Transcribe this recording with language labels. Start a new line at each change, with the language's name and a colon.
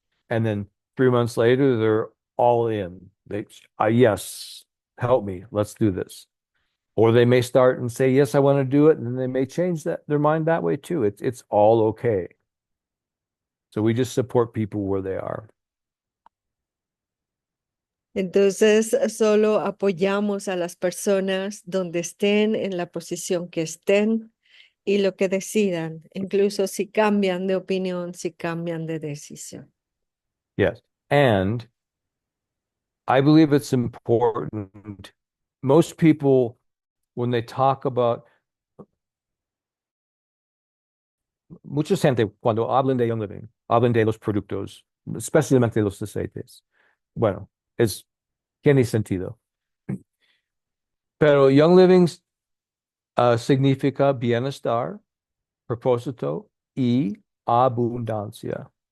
English: And then 3 months later, they're all in. Yes, help me. Let's do this. Or they may start and say, yes, I want to do it. And then they may change their mind that way too. It's all okay. So we just support people where they are.
Spanish: Entonces, solo apoyamos a las personas donde estén, en la posición que estén y lo que decidan, incluso si cambian de opinión, si cambian de decisión.
English: Yes. And I believe it's important. Most people, when they talk about,
Spanish: mucha gente, cuando hablan de Young Living, hablan de los productos, especialmente los aceites. Bueno, tiene sentido. Pero Young Living significa bienestar, propósito y abundancia.